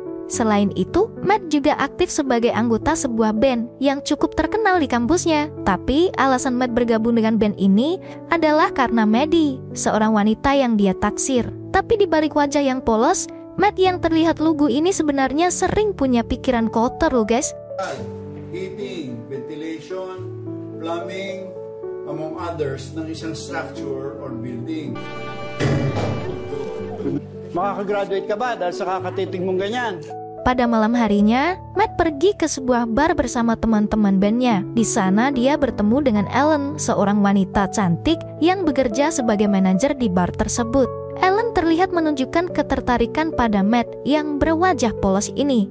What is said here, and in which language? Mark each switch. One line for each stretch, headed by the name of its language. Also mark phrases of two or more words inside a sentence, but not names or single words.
Indonesian: Selain itu, Matt juga aktif sebagai anggota sebuah band yang cukup terkenal di kampusnya. Tapi alasan Matt bergabung dengan band ini adalah karena Maddie, seorang wanita yang dia taksir. Tapi di balik wajah yang polos, Matt yang terlihat lugu ini sebenarnya sering punya pikiran kotor loh guys.
English: Heating, ventilation, plumbing, among others,
Filipino: ng isang
English: structure or building.
Filipino: Makakagraduate ka ba dahil sa kakatitig mong ganyan?
Indonesian: Pada malam harinya, Matt pergi ke sebuah bar bersama teman-teman bandnya. Di sana dia bertemu dengan Ellen, seorang wanita cantik yang bekerja sebagai manajer di bar tersebut. Ellen terlihat menunjukkan ketertarikan pada Matt yang berwajah polos ini.